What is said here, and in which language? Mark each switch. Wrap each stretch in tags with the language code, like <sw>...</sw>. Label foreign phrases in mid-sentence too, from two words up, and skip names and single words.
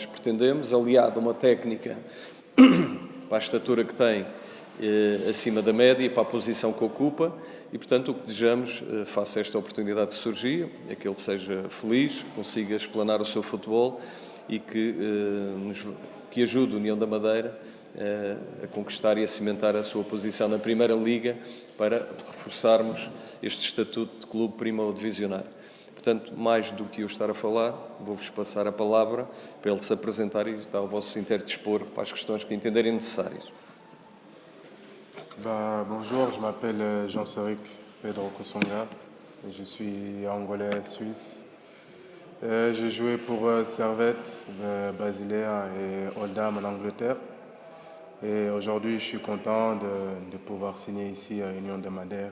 <pt>pretendemos, aliado a uma técnica para a estatura que tem, acima da média, para a posição que ocupa, e, portanto, o que desejamos, face a esta oportunidade que surgiu, é que ele seja feliz, consiga explanar o seu futebol e que ajude a União da Madeira a conquistar e a cimentar a sua posição na Primeira Liga para reforçarmos este estatuto de clube primo divisionário. Portanto, mais do que eu estar a falar, vou-vos passar a palavra para ele se apresentar e estar ao vosso interdispor para as questões que entenderem necessárias.</pt> <fr>Bonjour, je m'appelle Jean-Séry Pedro Consunga, je suis angolais suisse. J'ai joué pour Servette, Basilea et Oldham en Angleterre. Et aujourd'hui, je suis content de pouvoir signer ici à Union de Madère.</fr>